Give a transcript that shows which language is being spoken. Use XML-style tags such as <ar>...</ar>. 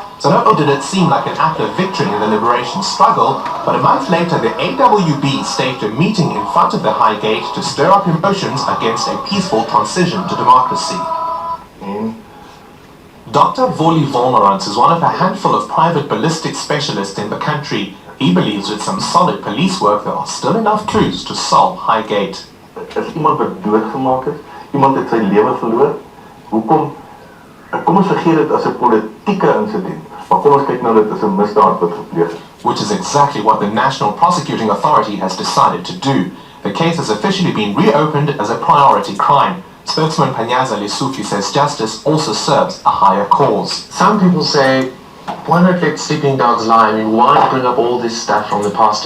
<en>So not only did it seem like an act of victory in the liberation struggle, but a month later the AWB staged a meeting in front of the Highgate to stir up emotions against a peaceful transition to democracy. Dr. Voli Volnerans is one of a handful of private ballistic specialists in the country. He believes with some solid police work there are still enough clues to solve Highgate.</en> <af>As iemand wat doodgemaak is, iemand het sy lewe verloor, hoekom, kom ons vergeet dit as 'n politieke insident, maar kom ons kyk nou dit as 'n misdaad wat gepleeg is.</af> <en>Which is exactly what the National Prosecuting Authority has decided to do. The case has officially been reopened as a priority crime. Spokesman Panyaza Lesufi says justice also serves a higher cause. Some people say, why not let sleeping dogs lie? I mean, why bring up all this stuff from the past?</en>